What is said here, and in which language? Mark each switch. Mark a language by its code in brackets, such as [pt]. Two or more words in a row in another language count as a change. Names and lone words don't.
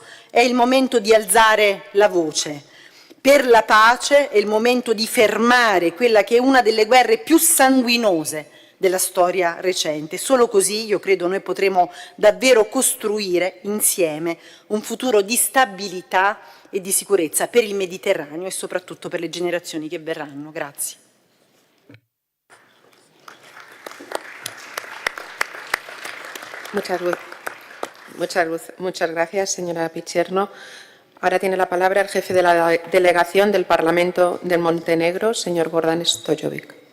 [it] È il momento di alzare la voce. Per la pace è il momento di fermare quella che è una delle guerre più sanguinose della storia recente. Solo così, io credo, noi potremo davvero costruire insieme un futuro di stabilità e di sicurezza per il Mediterraneo e soprattutto per le generazioni che verranno. Grazie. [es] Muchas gracias, señora Picherno. Ahora tiene la palabra el jefe de la delegación del Parlamento de Montenegro, señor Gordan Stojovic.